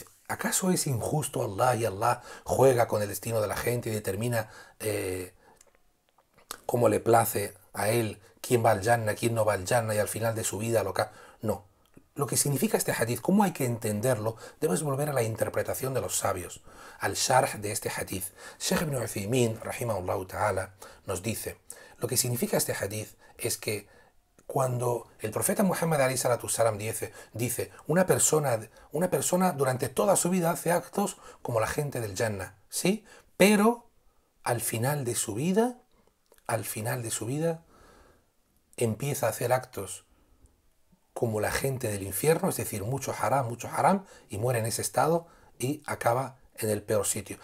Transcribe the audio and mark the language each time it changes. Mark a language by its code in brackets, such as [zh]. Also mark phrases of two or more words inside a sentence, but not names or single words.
[es] ¿Acaso es injusto Allah y Allah juega con el destino de la gente y determina cómo le place a él quién va al Jannah, quién no va al Jannah y al final de su vida No. Lo que significa este hadith, cómo hay que entenderlo, debes volver a la interpretación de los sabios, al sharh de este hadith. [ar] Sheikh ibn Uthaymin, رحمه الله تعالى, [es] nos dice, lo que significa este hadith es que cuando el profeta Muhammad [ar] عليه الصلاة والسلام [es] dice una persona durante toda su vida hace actos como la gente del Jannah, ¿sí? Pero al final de su vida empieza a hacer actos como la gente del infierno, es decir, mucho haram, y muere en ese estado y acaba en el peor sitio.